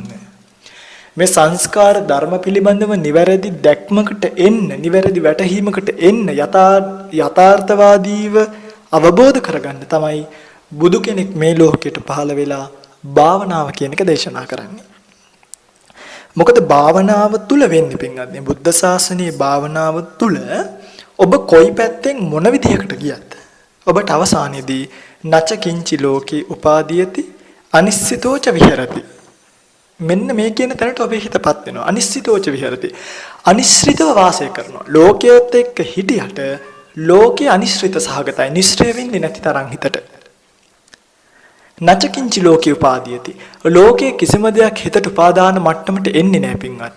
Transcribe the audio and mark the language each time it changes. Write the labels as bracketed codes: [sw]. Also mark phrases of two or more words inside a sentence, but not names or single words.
[si] මේ සංස්කාර ධර්ම පිළිබඳව නිවැරදි දැක්මකට එන්න, නිවැරදි වැටහීමකට එන්න, යථාර්ථවාදීව අවබෝධ කරගන්න තමයි බුදු කෙනෙක් මේ ලෝකෙට පහළ වෙලා භාවනාව කියන එක දේශනා කරන්නේ. මොකද භාවනාව තුල වෙන්නේ පින්වත්නි බුද්ධ ශාසනයේ භාවනාව තුල ඔබ කොයි පැත්තෙන් මොන විදිහකට ගියත් ඔබට අවසානයේදී [pi] නච කිංචි ලෝකේ උපාදීයති අනිශ්චිතෝච විහෙරති. [si] මෙන්න මේ කියන තැනට ඔබේ හිතපත් වෙනවා. [pi] අනිශ්චිතෝච විහෙරති. [si] අනිශ්චිතව වාසය කරනවා. ලෝකයේත් එක්ක හිටියට ලෝකේ අනිශ්චිත සහගතයි. නිශ්චය වෙන්නේ නැති තරම් හිතට. [pi] නචකින්චි ලෝකේ උපාදීයති. [si] ලෝකේ කිසිම දෙයක් හිතට උපාදාන මට්ටමට එන්නේ නැහැ පින්වත්නි.